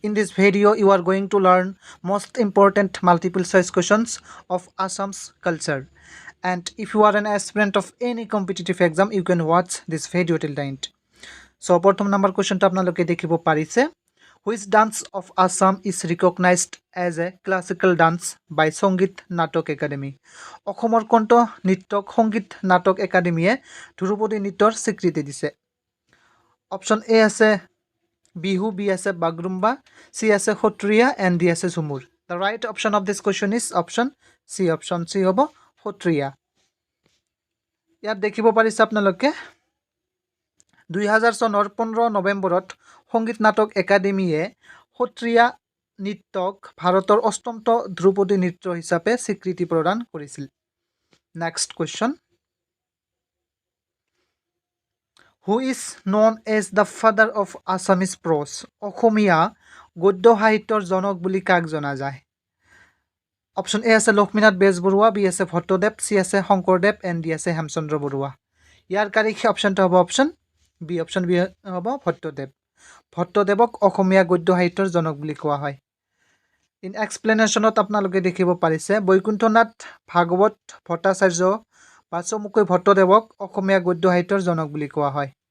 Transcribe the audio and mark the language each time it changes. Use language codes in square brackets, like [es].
[en] In this video, you are going to learn most important multiple choice questions of Assam's culture. And if you are an aspirant of any competitive exam, you can watch this video till the end. So, [as] প্রথম number কোশ্চেনটা আপনাদেরকে দেখিব পারিছে [en] which dance of Assam is recognized as a classical dance by Songit Natok Academy? [as] অসমৰ কণ্ঠ নৃত্যক সংগীত নাটক একাডেমীয়ে ধ্ৰুপদী নৃত্যৰ স্বীকৃতি দিছে। অপশ্যন এ আছে বিহু, বি আছে বাগৰুম্বা, চি আছে সত্ৰীয়া এণ্ড ডি আছে Jhumur. [en] The right option of this question is option C. [as] Option C হ'ব সত্ৰীয়া। ইয়াত দেখিব পাৰিছে আপোনালোকে 2000 চনৰ 15 নৱেম্বৰত সংগীত নাটক একাডেমীয়ে সত্ৰীয়া নৃত্যক ভাৰতৰ অষ্টমটো ধ্ৰুপদী নৃত্য হিচাপে স্বীকৃতি প্ৰদান কৰিছিল। [en] Next question, who is known as the father of Assamese prose? [as] অসমীয়া গদ্য সাহিত্যৰ জনক বুলি কাক জনা যায়? অপশ্যন এ আছে লক্ষ্মীনাথ বেজবৰুৱা, বি আছে ভট্টদেৱ, চি আছে শংকৰদেৱ এণ্ড ডি আছে হেমচন্দ্ৰ বৰুৱা। ইয়াৰ কাৰিক অপশ্যনটো হ'ব অপশ্যন বি। অপশ্যন বি হ'ব ভট্টদেৱ। ভট্টদেৱক অসমীয়া গদ্য সাহিত্যৰ জনক বুলি কোৱা হয়। ইন এক্সপ্লেনেশ্যনত আপোনালোকে দেখিব পাৰিছে বৈকুণ্ঠনাথ ভাগৱত ভট্টাচাৰ্য বা চমুকৈ ভট্টদেৱক অসমীয়া গদ্য সাহিত্যৰ জনক বুলি কোৱা হয়।